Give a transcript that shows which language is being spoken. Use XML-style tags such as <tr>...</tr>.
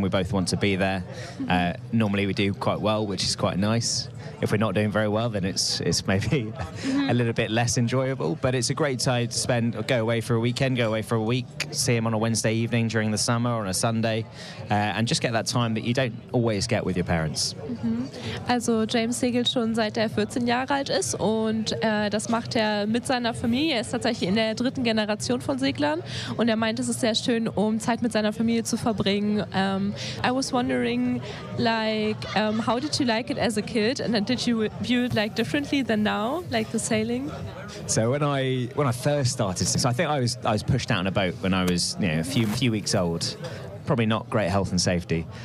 <en>We both want to be there. Normally we do quite well, which is quite nice. If we're not doing very well, then it's maybe a little bit less enjoyable. But it's a great time to spend, go away for a weekend, go away for a week, see him on a Wednesday evening during the summer or on a Sunday, and just get that time that you don't always get with your parents. Mm-hmm.</en> <de>Also James segelt schon seit er 14 Jahre alt ist und das macht er mit seiner Familie. Er ist tatsächlich in der dritten Generation von Seglern und er meint, es ist sehr schön, um Zeit mit seiner Familie zu verbringen.</de> <en>I was wondering, like, how did you like it as a kid? And did you view it like differently than now, like the sailing? So when I first started, so I think I was pushed out on a boat when I was a few weeks old, probably not great health and safety.</en>